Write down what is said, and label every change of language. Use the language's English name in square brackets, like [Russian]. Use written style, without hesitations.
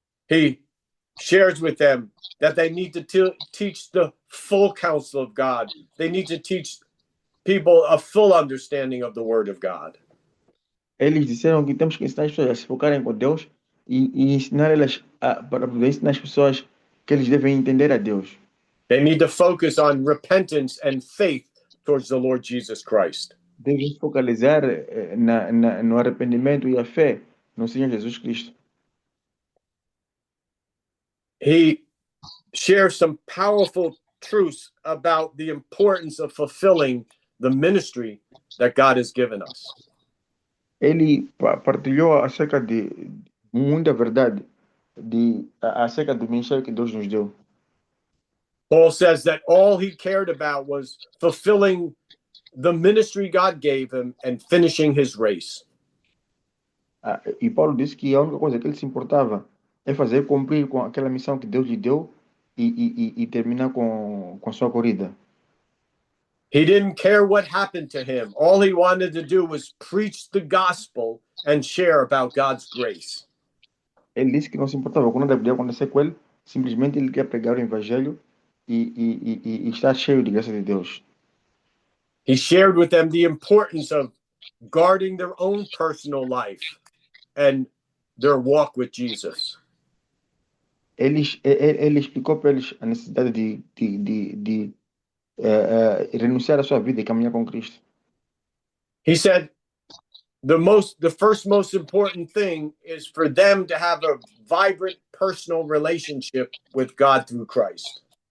[English] He shares with them that they need to teach the full counsel of God. They need to teach people a full understanding of the Word of God. [Portuguese] Eles disseram que temos que ensinar as pessoas a se focarem com Deus e ensinar elas para poder ensinar as pessoas que eles devem entender a Deus. [English] They need to focus on repentance and faith towards the Lord Jesus Christ. [Portuguese] Devem se focalizar no arrependimento e a fé no Senhor Jesus Cristo. [English] He shares some powerful truths about the importance of fulfilling the ministry that God has given us. [Portuguese] Ele partilhou acerca de muita verdade acerca do ministério que Deus nos deu. [English] Paul says that all he cared about was fulfilling the ministry God gave him and finishing his race. [Portuguese] E Paulo disse que a única coisa que ele se importava é fazer cumprir com aquela missão que Deus lhe deu e terminar com sua corrida. [English] He didn't care what happened to him. All he wanted to do was preach the gospel and share about God's grace. [Portuguese] Ele disse que não se importava com nada podia acontecer com ele, simplesmente ele quer pregar o evangelho e estar cheio de graça de Deus. [English] He shared with them the importance of guarding their own personal life and their walk with Jesus. [Portuguese] Ele explicou para eles a necessidade de renunciar à sua vida e caminhar com Cristo. [English] He said the first most important thing is for them to have a vibrant personal relationship with God through Christ.